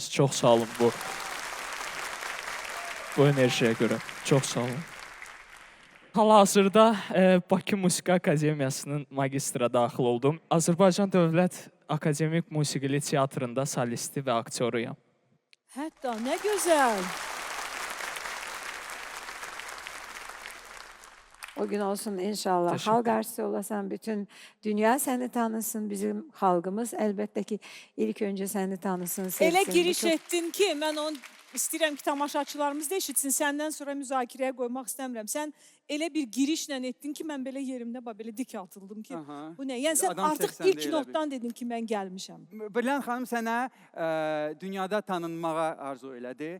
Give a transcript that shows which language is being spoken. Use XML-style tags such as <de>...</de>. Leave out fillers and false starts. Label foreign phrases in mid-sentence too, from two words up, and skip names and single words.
<az>Çox sağ olun bu enerjiyə görə. Çox sağ olun. Hal-hazırda Bakı Musiqi Akademiyasının magistra daxil oldum. Azərbaycan Dövlət Akademik Musiqili Teatrında solisti və aktyoruyam. Hətta, nə gözəl. O gün olsun inşallah.</az> <tr>Teşekkür. Halk artisti olasan bütün dünya seni tanısın. Bizim halkımız elbette ki ilk önce seni tanısın, sevsin.</tr> <az>Elə Bu giriş çok- etdin ki, mən onu istəyirəm ki, tamaşaçılarımız da eşitsin. Səndən sonra müzakirəyə qoymaq istəmirəm. Sən elə bir girişlə etdin ki, mən belə yerimdə belə dik atıldım ki, Aha. bu nə? Yəni sən Adam artıq səsləndi ilk elə notdan dedin ki, mən gəlmişəm. Bilən xanım sənə dünyada tanınmağa arzu elədi.</az>